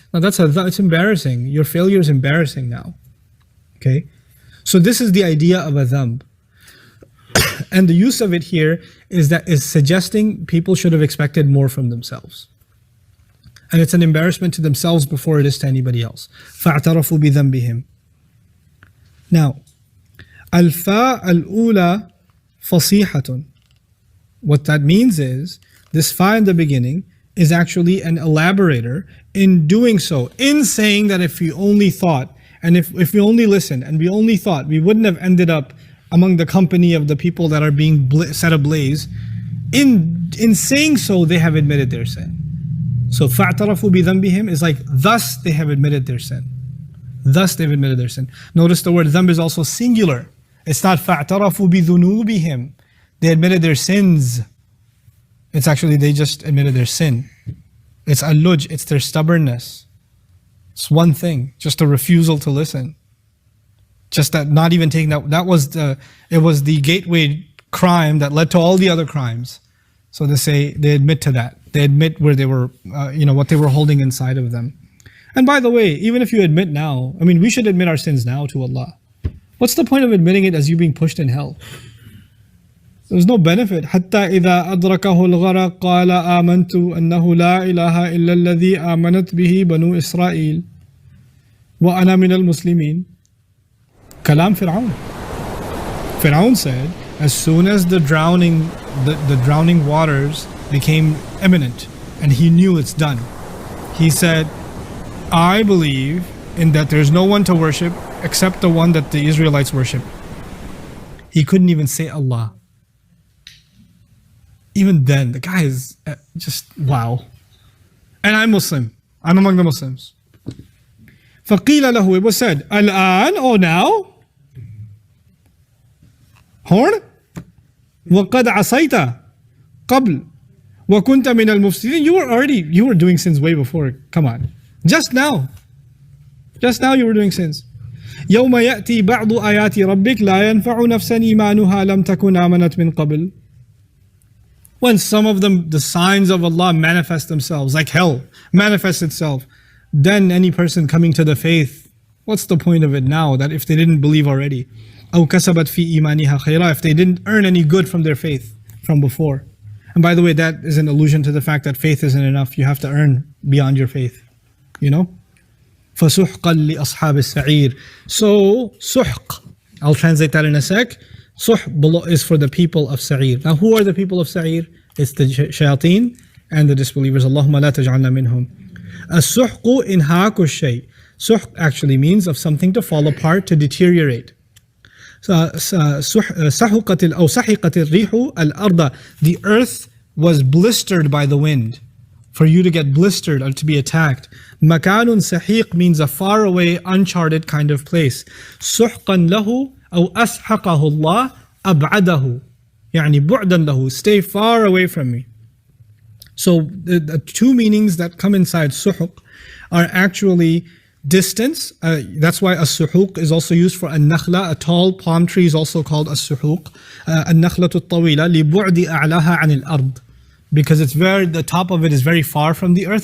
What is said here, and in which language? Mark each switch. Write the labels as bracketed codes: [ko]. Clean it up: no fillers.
[en] Now it's embarrassing. Your failure is embarrassing now. Okay? So this is the idea of a dhanb. And the use of it here is suggesting people should have expected more from themselves. And it's an embarrassment to themselves before it is to anybody else. [ar] فَاعْتَرَفُوا بِذَنْبِهِمْ. Now, الفاء الأولى فصيحة. [en] What that means is, this fa in the beginning is actually an elaborator in doing so, in saying that if we only thought, and if we only listened, and we only thought, we wouldn't have ended up among the company of the people that are being set ablaze. In saying so, they have admitted their sin. So [ar] فَاعْتَرَفُوا بِذَنْبِهِمْ [en] is like, thus they have admitted their sin. Thus they've admitted their sin. Notice the word dhanb is also singular. It's not [ar] فَاعْتَرَفُوا بِذُنُوبِهِمْ. [en] They admitted their sins. It's actually, they just admitted their sin. It's alluj, it's their stubbornness. It's one thing, just a refusal to listen. Just that not even taking that was it was the gateway crime that led to all the other crimes. So they admit to that. They admit where they were, what they were holding inside of them. And by the way, even if you admit now, we should admit our sins now to Allah. What's the point of admitting it as you being pushed in hell? There's no benefit. [ar] حتى إذا أدركه الغرق قال آمنت أنه لا إله إلا الذي آمنت به بنو إسرائيل وأنا من المسلمين. Kalam Fir'aun. [en] Fir'aun said, as soon as the drowning waters became imminent and he knew it's done, he said, I believe in that there's no one to worship except the one that the Israelites worship. He couldn't even say Allah. Even then, the guy is just wow. And I'm Muslim. I'm among the Muslims. [ar] فَقِيلَ لَهُ, [en] it was said, [ar] الآن, [en] oh now? [ar] Horn? وَقَدْ عَصَيْتَ قَبْلِ وَكُنْتَ مِنَ الْمُفْسِدِينَ. [en] You were doing sins way before. Come on. Just now you were doing sins. [ar] يوم يأتي بعض آيات ربك لا ينفع نفسا إيمانها لم تكن آمنت من قبل. [en] When some of them, the signs of Allah manifest themselves, like hell manifests itself, then any person coming to the faith, what's the point of it now, that if they didn't believe already? [ar] أو كسبت في إيمانها خيرا, [en] if they didn't earn any good from their faith from before. And by the way, that is an allusion to the fact that faith isn't enough. You have to earn beyond your faith. You know? [ar] فَسُحْقًا لِأَصْحَابِ السَّعِيرِ. [en] So, suhq, I'll translate that in a sec. Suh is for the people of Sa'ir. Now, who are the people of Sa'ir? It's the shayateen and the disbelievers. [ar] Allahumma la taj'alna minhum. As-suhqu inhaaku shay. [en] Suhq actually means of something to fall apart, to deteriorate. [ar] سحقت أو سحقت الريح الأرض. [en] The earth was blistered by the wind. For you to get blistered or to be attacked. [ar] مكان سحيق [en] means a far away, uncharted kind of place. [ar] سحقا له أو أسحقه الله أبعده. يعني بعدا له, [en] stay far away from me. So the two meanings that come inside suhuq are actually distance. That's why as-suhuq is also used for an-nakhla. A tall palm tree is also called as-suhuq. [ar] An-nakhlatu at-tawila li-bu'di a'laha 'an al-ard. [en] Because the top of it is very far from the earth.